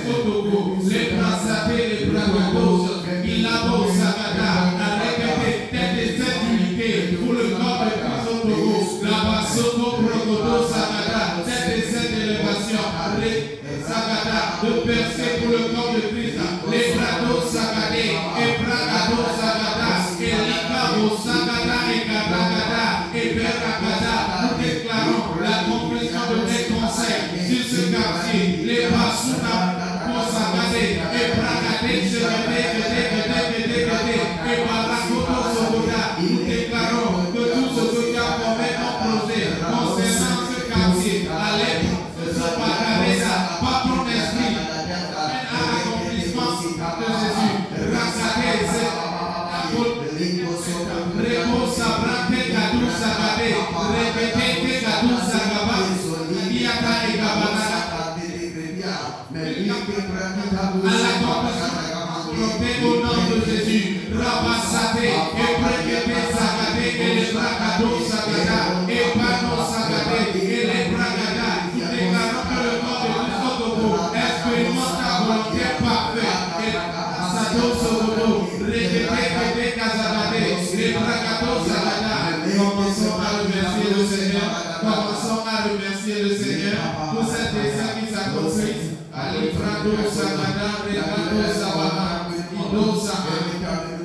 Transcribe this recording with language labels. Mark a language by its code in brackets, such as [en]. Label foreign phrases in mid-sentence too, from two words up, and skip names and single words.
[fr] au Togo, les bracate, les bracatos, il a beau sagata, arrêtez tes desseins d'unité pour le corps de Christ au Togo, la basoto, brocoto, sagata, tes desseins d'élévation, sagata, de percer pour le corps de Christ, les brados, sagate, et bracado, sagata, et l'icabo, sagata, et caracata, et beracata. Nous déclarons la complétion de tes conseils sur ce quartier, les basuna, pour sagate, et bracate, et baracoto, sogoda. Nous déclarons que tout ce que tu as formé en projet concernant ce quartier, à l'aide de ce paradisa, par ton esprit, un accomplissement de Jésus. Rasate, Rebo sabrante gadu sagade, repetete gadu sagaba, iaka e gabana, à l'accomplissement au nom de Jésus. Rabassate, et préquete sagade, et les bragados sagada, et pano sagade, et les bragadas. Nous déclarons que le corps de Christ au Togo expérimente ta volonté parfaite. Et Sado Sogodo, repetete casabade, les bragados sagada. Commençons à remercier le Seigneur. Commençons à remercier le Seigneur pour cette descente qui s'accomplit. Allez, brado sagada, regado sabana, ido sagada.